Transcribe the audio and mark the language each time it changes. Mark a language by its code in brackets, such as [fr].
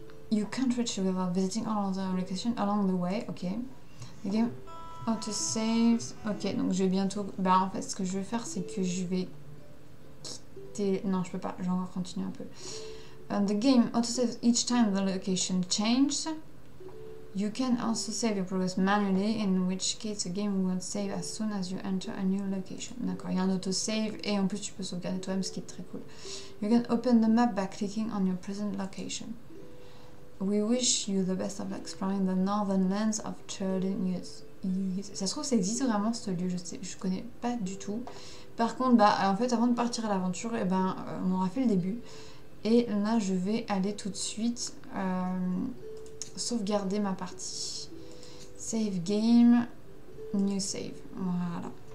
[en] You can't reach without visiting all of the locations along the way. Ok. The game [fr] Autosave. Ok, donc je vais bientôt... Bah en fait, ce que je vais faire, c'est que je vais quitter... Non, je peux pas. Je vais encore continuer un peu. [en] The game autosaves each time the location changes. You can also save your progress manually, in which case the game will save as soon as you enter a new location. [fr] D'accord, il y a un autosave et en plus tu peux sauvegarder toi-même, ce qui est très cool. [en] You can open the map by clicking on your present location. We wish you the best of exploring the northern lands of Churlin. [fr] Ça se trouve, ça existe vraiment ce lieu, je connais pas du tout. Par contre, bah en fait, avant de partir à l'aventure, on aura fait le début. Et là, je vais aller tout de suite sauvegarder ma partie. [en] Save game, new save. [fr] Voilà.